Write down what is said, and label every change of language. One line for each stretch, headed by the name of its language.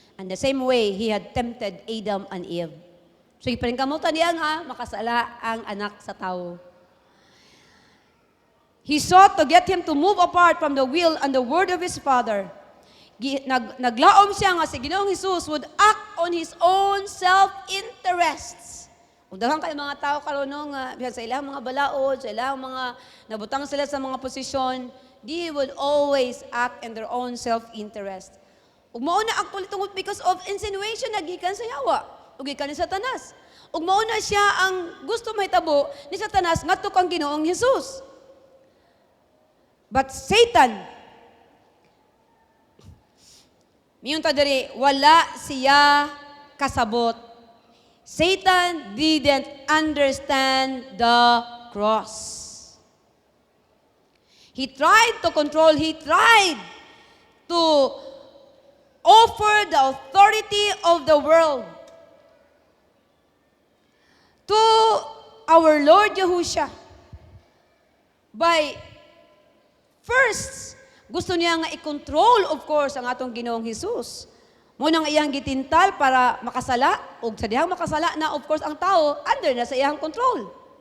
English: And the same way, he had tempted Adam and Eve.
Cebuano: So, iparingkamutan niya nga, makasala ang anak sa tao.
English: He sought to get him to move apart from the will and the word of his father.
Cebuano: Naglaom siya nga si
English: Ginoong Jesus would act on his own self-interests.
Cebuano: Kung daghang kayo mga tao karon nga sa ilang mga balaod, sa ilang mga nabutang sila sa mga posisyon,
English: they would always act in their own self-interest.
Cebuano: Ug mao na actually tungod
English: because of insinuation
Cebuano: nagikan sa yawa, ug gikan ni Satanas. Ug mao na siya ang gusto mahitabo ni Satanas ngadto kang Ginoong Hesus. But Satan, miyon ta diri, wala siya kasabot.
English: Satan didn't understand the cross. He tried to control, he tried to offer the authority of the world to our Lord Yahushua.
Cebuano: By first, gusto niya nga i-control, of course, ang atong Ginoong Hesus. Munang iyang gitintal para makasala, o sa dihang makasala na, of course, ang tao, under na sa iyang control.